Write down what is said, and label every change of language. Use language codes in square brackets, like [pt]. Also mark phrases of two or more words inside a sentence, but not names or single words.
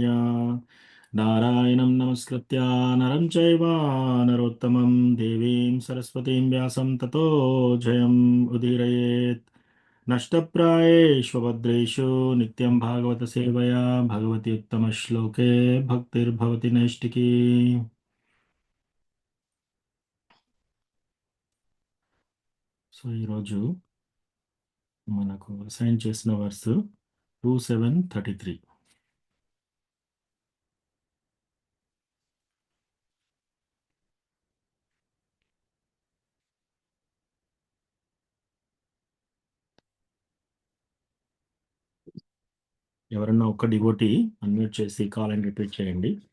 [sa] नारायणं नमस्कृत्य नरं चैव नरोत्तमं देवीं सरस्वतीं व्यासं ततो जयम् उदीरयेत्। नष्टप्रायेष्वभद्रेषु नित्यं भागवत सेवया भगवति उत्तमश्लोके भक्तिर्भवति नैष्टिकी। [te] సో ఈరోజు మనకు అసైన్ చేసిన వర్స్ 2733. ఎవరన్నా ఒక్క డివోటీ అన్మ్యూట్ చేసి [en] call and repeat [te] చేయండి.